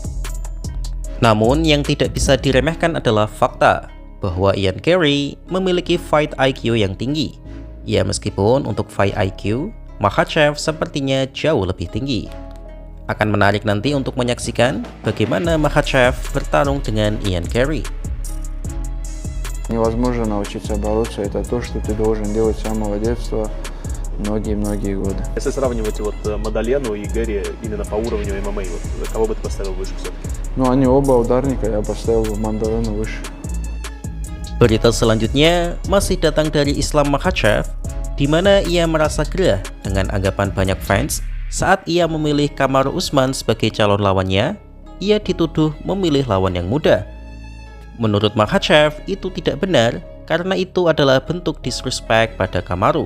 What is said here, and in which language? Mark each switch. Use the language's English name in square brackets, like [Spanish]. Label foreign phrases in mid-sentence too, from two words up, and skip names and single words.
[Indonesian] Namun yang tidak bisa diremehkan adalah fakta bahwa Ian Garry memiliki [English] fight IQ [Indonesian] yang tinggi. Ya, meskipun untuk [English] fight IQ, [Indonesian] Makhachev sepertinya jauh lebih tinggi. Akan menarik nanti untuk menyaksikan bagaimana Makhachev bertarung dengan Ian Garry. [Russian] Невозможно научиться бороться, это то, что ты должен делать с самого детства, многие годы. Если сравнивать Маддалену и Гарри именно по уровню ММА, кого бы ты поставил выше все-таки? Ну, они оба ударника, я поставил бы Маддалену выше. [Indonesian] Berita selanjutnya masih datang dari Islam Makhachev, di mana ia merasa gerah dengan anggapan banyak fans saat ia memilih Kamaru Usman sebagai calon lawannya. Ia dituduh memilih lawan yang muda. Menurut Makhachev, itu tidak benar karena itu adalah bentuk disrespect pada Kamaru.